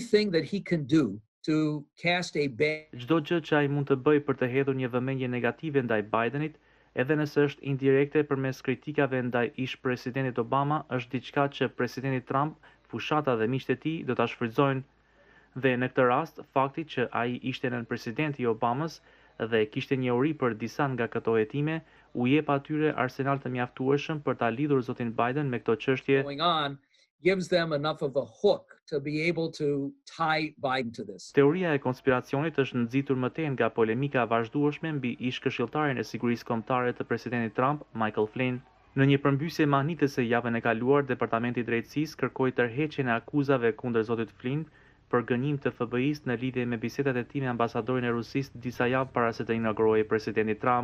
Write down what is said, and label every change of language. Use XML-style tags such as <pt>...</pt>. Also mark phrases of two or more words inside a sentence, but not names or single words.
<sq>Çdo gjë që ai mund të bëjë për të hedhur një vëmendje negative ndaj Bidenit, edhe nëse është indirekte përmes kritikave ndaj ish-presidentit Obama, është diçka që presidenti Trump, fushata dhe miqtë e tij do ta shfrytëzojnë. Dhe në këtë rast, fakti që ai ishte nën presidenti i Obamas dhe kishte njohuri për disa nga këto hetime, u jep atyre arsenal të mjaftueshëm për ta lidhur zotin Biden me këto çështje.</sq> <en>Gives them enough of a hook to be able to tie Biden to this.</en> <sq>Teoria e konspiracionit është nxitur më tej nga polemika vazhdueshme mbi ish-këshilltarin e sigurisë kombëtare të presidentit Trump, Michael Flynn. Në një përmbysje mahnitëse javën e kaluar, Departamenti i Drejtësisë kërkoi tërheqjen e akuzave kundër zotit Flynn për gënjim të FBI-s në lidhje me bisedat e tij me ambasadorin e Rusisë disa javë para se të inaugurohej presidenti Trump.</sq>